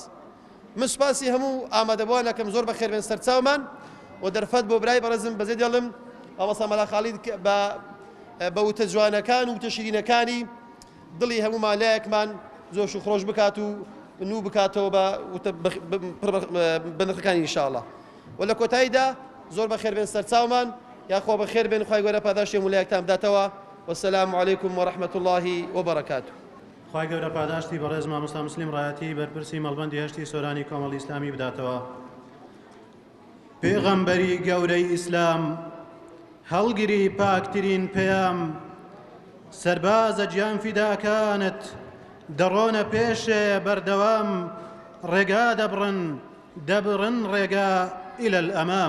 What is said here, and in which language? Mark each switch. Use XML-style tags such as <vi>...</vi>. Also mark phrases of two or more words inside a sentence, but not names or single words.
<ckb>من سوپاسی هەموو ئامادەبووانەکەم زۆر بەخێر بێن سەرچاومان و دەرفەت بۆ برای بەڕێزم بەزێ دەڵم ئەوەسا مەلا خاڵید بە وتە جوانەکان و وتە شیرینەکانی دڵی هەموو لایەکمان زۆش و خۆش بکات و نوو بکاتەوە بە نرخەکانی ئینشاءڵڵا. و لە کۆتاییدا زۆر بەخێر بێن سەرچاومان، یاخوا بەخێر بێن، خوای گەورە پاداشتی هەموو لایەکتان بداتەوە.</ckb> <ar>والسلام عليكم ورحمة الله وبركاته.</ar> <ckb>خوای گەورە پاداشتی بەڕێز مامۆستا مسلیم ڕایەتی بەرپرسی مەڵبەندی هەشتی سۆرانی کۆمەڵی ئیسلامی بداتەوە. پێغەمبەری گەورەی ئیسلام، هەڵگیری پاکترین پەیام، سەربازە گیان فیداکانت دەڕۆنە پێشێ بەردەوام، ڕێگا دەبڕن ڕێگا</ckb> <ar>ئیلە الئەمام.</ar>